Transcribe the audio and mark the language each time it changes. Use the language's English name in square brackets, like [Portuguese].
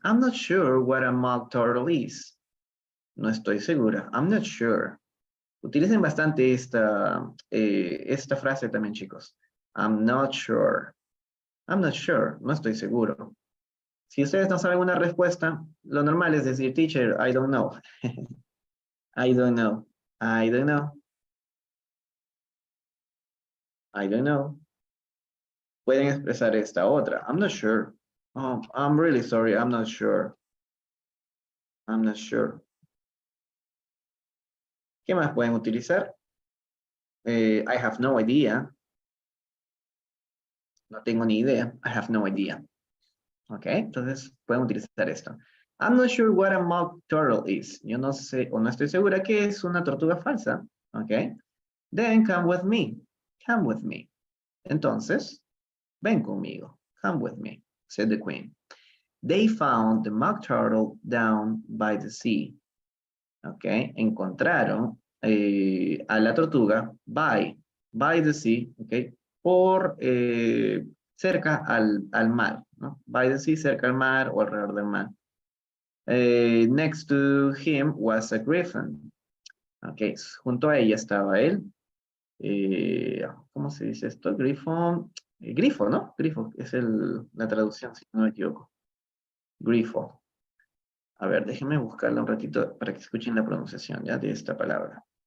[English] I'm not sure what a mock turtle is. [Spanish] No estoy segura. [English] I'm not sure. [Spanish] Utilicen bastante esta frase también, chicos. [English] I'm not sure. I'm not sure. [Spanish] No estoy seguro. Si ustedes no saben una respuesta, lo normal es decir, [English] teacher, I don't know. I don't know. I don't know. I don't know. [Spanish] Pueden expresar esta otra. [English] I'm not sure. Oh, I'm really sorry. I'm not sure. I'm not sure. [Spanish] ¿Qué más pueden utilizar? [English] I have no idea. [Spanish] No tengo ni idea. [English] I have no idea. [Spanish] Ok, entonces pueden utilizar esto. [English] I'm not sure what a mock turtle is. [Spanish] Yo no sé o no estoy segura que es una tortuga falsa. [English] Ok. Then come with me. Come with me. [Spanish] Entonces, ven conmigo. [English] Come with me, said the queen. They found the mock turtle down by the sea. [Spanish] Ok, encontraron a la tortuga [English] by the sea, [Spanish] ok, por cerca al mar, ¿no? [English] By the sea, [Spanish] cerca al mar o alrededor del mar. [English] Next to him was a griffin. [Spanish] Ok, junto a ella estaba él. ¿Cómo se dice esto? Grifo, grifo, ¿no? Grifo, es la traducción, si no me equivoco. Grifo. A ver, déjenme buscarla un ratito para que escuchen la pronunciación, ¿ya? De esta palabra.